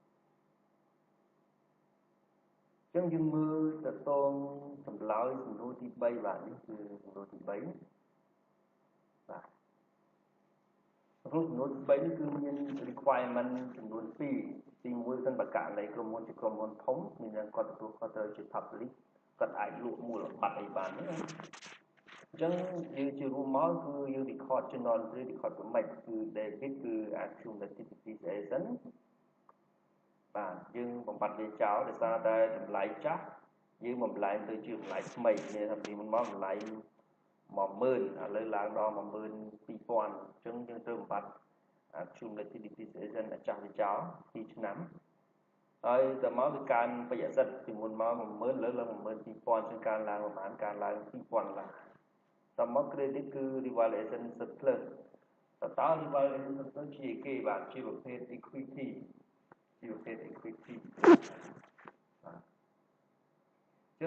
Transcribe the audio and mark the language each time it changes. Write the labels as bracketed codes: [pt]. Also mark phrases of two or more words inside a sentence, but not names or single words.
[km] អញ្ចឹងយើងមើលតកតងចម្លើយសំណួរទី3បាទនេះគឺសំណួរទី3បាទក្នុងសំណួរទី3នេះគឺមាន requirement ចំនួន2ទី1សិនបើករណីក្រុមហ៊ុនជាក្រុមហ៊ុនធំមានគាត់ទទួលខុសត្រូវជា public គាត់អាចលក់មូលបត្រអីបានទេអញ្ចឹងយើងជារួមមកគឺយើង [en] record journal entry record [km] ប្រមាណគឺ debit គឺ [en] accumulated depreciation [km] បាទយើងបំបត្តិវាចោលដោយសារតែតម្លៃចាស់យើងបំលែងទៅជាតម្លៃថ្មីមានថាពីមុនមកតម្លៃ10,000ឥឡូវឡើងដល់12,000អ ញ្ចឹងយើងត្រូវបំបត្តិ [en] accumulated depreciation [km] ចាស់វាចោល2ឆ្នាំហើយតើមកគឺការប្រយ័ត្នសិទ្ធពីមុនមក10000លើឡើង12000ជាងការឡើងប្រហែលការឡើង2000ឡើងតើមក credit គឺ [en] revaluation surplus [km] តើ [en] revaluation surplus [km] ជាគេបាទជាប្រភេទ equity ជាប្រភេទ equity ចឹ